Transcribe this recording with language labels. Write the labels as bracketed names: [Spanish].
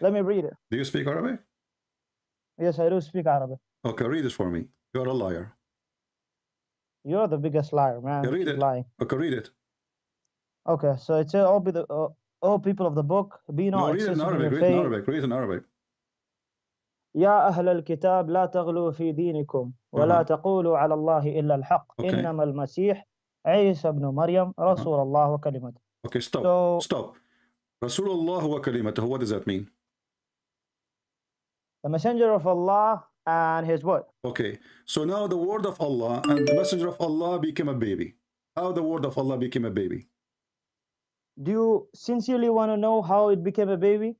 [English] Let me read it. Do you speak Arabic? Yes, I do speak Arabic. Okay, read it for me. You're a liar. You're the biggest liar, man. Yeah, read it. Lying. Okay, read it. Okay, so it says, all people of the book, be not read it in Arabic. Read it in Arabic. Read it in Arabic. [Arabic] يا أهل الكتاب لا تغلوا في دينكم ولا تقولوا على الله إلا الحق إنما المسيح عيسى ابن مريم رسول الله وكلمته. [English] Okay, stop. Rasulullah wa kalimatuhu, what does that mean? The messenger of Allah and his word. Okay, so now the word of Allah and the messenger of Allah became a baby. How the word of Allah became a baby? Do you sincerely want to know how it became a baby?